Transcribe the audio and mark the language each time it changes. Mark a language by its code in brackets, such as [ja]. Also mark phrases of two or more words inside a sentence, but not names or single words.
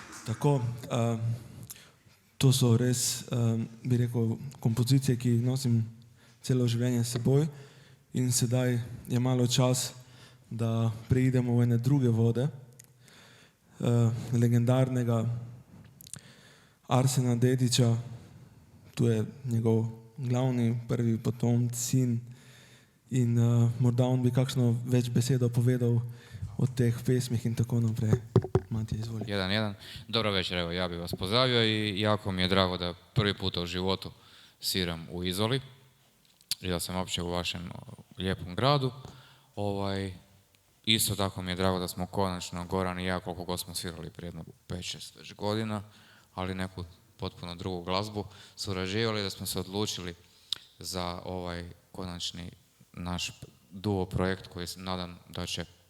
[sl] Tako, to so res, bi rekel, kompozicije, ki jih nosim celo življenje s seboj in sedaj je malo čas, da preidemo v ene druge vode, legendarnega Arsena Dedića, tu je njegov glavni prvi potomc, sin in morda on bi kakšno več besedo povedal o teh pesmih in tako naprej. Matija, izvoli. 1-1. [hr] Dobro večer, evo ja bih vas pozdravio i jako mi je drago da prvi puta u životu sviram u Izoli i da sam uopće u vašem lijepom gradu. Isto tako mi je drago da smo konačno, Goran i ja, koliko god smo svirali prije jedno 5-6 već godina, ali neku potpuno drugu glazbu, surađivali, da smo se odlučili za ovaj konačni naš duo projekt koji se nadam da će